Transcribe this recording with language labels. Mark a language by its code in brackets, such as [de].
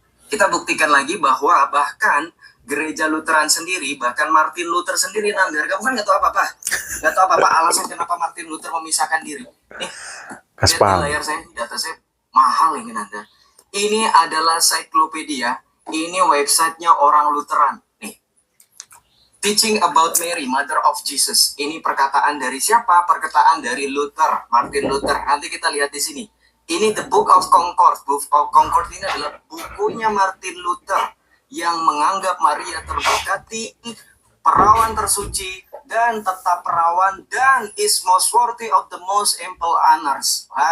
[id] Kita buktikan lagi bahwa bahkan gereja Lutheran sendiri, bahkan Martin Luther sendiri, Nandar, kamu kan nggak tahu apa-apa. Nggak tahu apa-apa alasan kenapa Martin Luther memisahkan diri. Nih, lihat di layar saya, data saya mahal ini Nandar. Ini adalah ensiklopedia, ini websitenya orang Lutheran. [en] Nih, Teaching about Mary, Mother of Jesus. [id] Ini perkataan dari siapa? Perkataan dari Luther, Martin Luther. Nanti kita lihat di sini. Ini The Book of Concord. Book of Concord ini adalah bukunya Martin Luther yang menganggap Maria terberkati, perawan tersuci, dan tetap perawan, dan [en] is most worthy of the most ample honors.